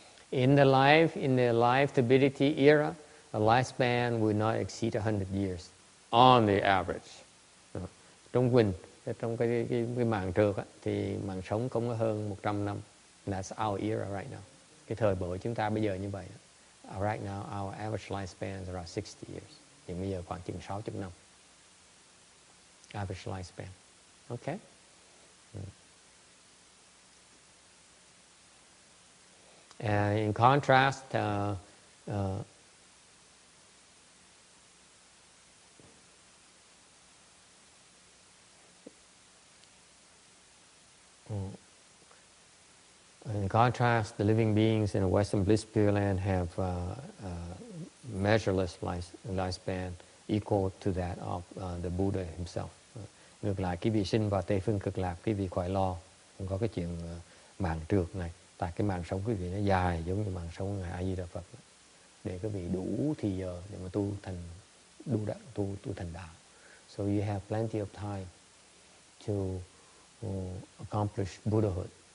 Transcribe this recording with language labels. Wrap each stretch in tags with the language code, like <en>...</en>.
<en>In the life turbidity era, the lifespan will not exceed 100 years on the average.</en> <vi>Trong cái màng trược thì màng sống không có hơn 100 năm.</vi> <en>That's our era right now.</en> <vi>Cái thời buổi chúng ta bây giờ như vậy.</vi> <en>Right now, our average lifespan is around 60 years.</en> <vi>Thì bây giờ khoảng chừng 60 năm.</vi> <en>Average lifespan. Okay? In contrast, In contrast, the living beings in a Western Bliss Pureland have measureless lifespan equal to that of the Buddha himself.</en> <vi>Ngược lại, cái vị sinh vào Tây Phương Cực Lạc, cái vị khỏi lo, không có cái chuyện mạng trượt này. Tại cái mạng sống quý vị nó dài giống như mạng sống Ngài A Di Đà Phật, để quý vị đủ thì giờ để mà tu thành tu thành đạo.</vi> <en>So you have plenty of time to accomplish Buddhahood.</en>